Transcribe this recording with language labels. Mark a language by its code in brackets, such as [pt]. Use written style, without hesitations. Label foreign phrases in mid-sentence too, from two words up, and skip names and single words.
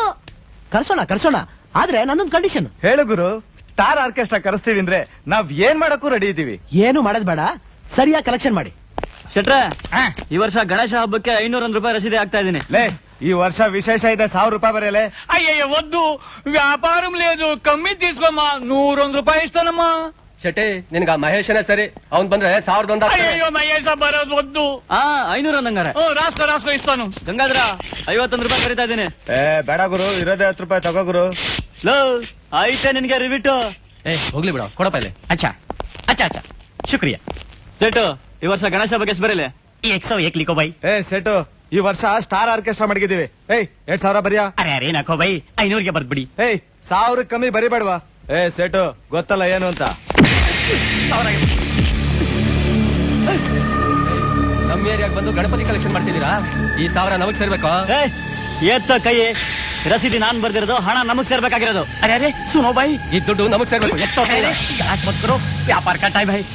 [kn] ಕರ್ಸೋಣ. ಆದ್ರೆ ನನ್ನೊಂದು ಕಂಡೀಷನ್. ಹೇಳು ಗುರು. ಸ್ಟಾರ್ ಆರ್ಕೆಸ್ಟ್ರಾ ಕರೆಸ್ತೀವಿ ಅಂದ್ರೆ ನಾವ್ ಏನ್ ಮಾಡಕ್ಕೂ ರೆಡಿ ಇದೀವಿ. ಏನು ಮಾಡೋದ್ ಬೇಡ, ಸರಿಯಾಗಿ ಕಲೆಕ್ಷನ್ ಮಾಡಿ. ಶೆಟ್ರೆ, ಈ ವರ್ಷ ಗಣೇಶ ಹಬ್ಬಕ್ಕೆ 501 ರೂಪಾಯಿ ರಸೀದಿ ಆಗ್ತಾ ಇದೀನಿ. ಲೇ, ಈ ವರ್ಷ ವಿಶೇಷ ಇದೆ, 1000 ರೂಪಾಯಿ ಬರೆಯಲೇ. [te] అయ్యయ్య వద్దు, వ్యాపారం లేదు, కమ్మి తీసుకోమ్మా. 101 రూపాయి ఇస్తానమ్మా. [kn] ಶೆಟ್ಟಿ, ನಿನ್ಗ ಮಹೇಶನೇ ಸರಿ. ಅವ್ನ್ ಬಂದ್ರೆ 1001. [te] అయ్యయ్యో మహేష బరోజ్ వద్దు. 500 ಅನ್ನಂಗಾರೆ. రాసుకో ఇస్తాను. [kn] గంగాధర, 51 ರೂಪಾಯಿ ಕರೀತಾ ಇದ್ದೀನಿ. ಬೇಡ ಗುರು, ಇರೋದೇ 10 ರೂಪಾಯಿ ತಗೋ ಗುರು. ಲೋ, ಆಯ್ತೆ ನಿನ್ಗೆ ರಿವಿಟು. ಹೋಗ್ಲಿ ಬಿಡ, ಕೊಡಪ್ಪ ಇಲ್ಲಿ. [hi] अच्छा शुक्रिया. [kn] ಸೇಟು, ಈ ವರ್ಷ ಗಣೇಶ ಬಗ್ಗೆ ಎಷ್ಟು ಬರೀಲೆ? [hi] 101 लिखो भाई. [kn] ಸೆಟು, ಈ ವರ್ಷ ಸ್ಟಾರ್ ಆರ್ಕೆಸ್ಟ್ರಾ ಮಡಗಿದೀವಿ. 2000 ಬರಿಯಾ? [hi] अरे नाको भाई, [kn] 500ಗೆ ಬರ್ದ್ಬಿಡಿ. 1000 ಕಮ್ಮಿ ಬರಿಬೇಡ್ವಾ? ಸೆಟು, ಗೊತ್ತಲ್ಲ ಏನು ಅಂತ. ನಮ್ ಏರಿಯಾಗ ಬಂದು ಗಣಪತಿ ಕಲೆಕ್ಷನ್ ಮಾಡ್ತಿದ್ದೀರಾ? ಈ 1000 ನಮಗ್ ಸೇರ್ಬೇಕು. ಎತ್ತ ಕೈ, ರಸೀದಿ ನಾನ್ ಬರ್ದಿರೋದು, ಹಣ ನಮಗ್ ಸೇರ್ಬೇಕಾಗಿರೋದು. [hi] अरे सुनो भाई, [kn] ಈ ದುಡ್ಡು ನಮಗ್ ಸೇರ್ಬೇಕು. ಎತ್ತೋ ಕೈ, ಯಾಕೆ [hi] मत करो, व्यापार का टाइम है.